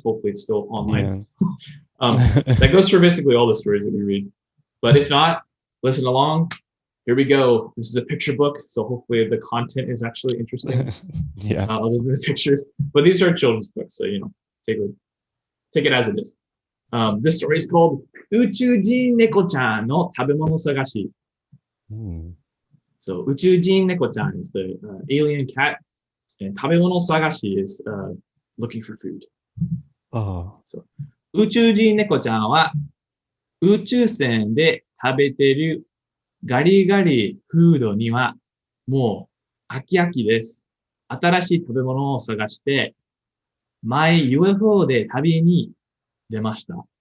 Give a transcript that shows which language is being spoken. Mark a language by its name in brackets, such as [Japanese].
[English] Hopefully it's still online. That goes for basically all the stories that we read. But if not, listen along. Here we go. This is a picture book, so hopefully the content is actually interesting, Yeah. other than the pictures. But these are children's books, so take it as it is. This story is called [Japanese] 宇宙人猫ちゃんの食べ物探し. [English] So 宇宙人猫ちゃん is the alien cat, and 食べ物探し is looking for food. Oh. So [Japanese] 宇宙人猫ちゃんは宇宙船で食べてるガリガリフードにはもう飽き飽きです。新しい食べ物を探して、前 UFO で旅に出ました。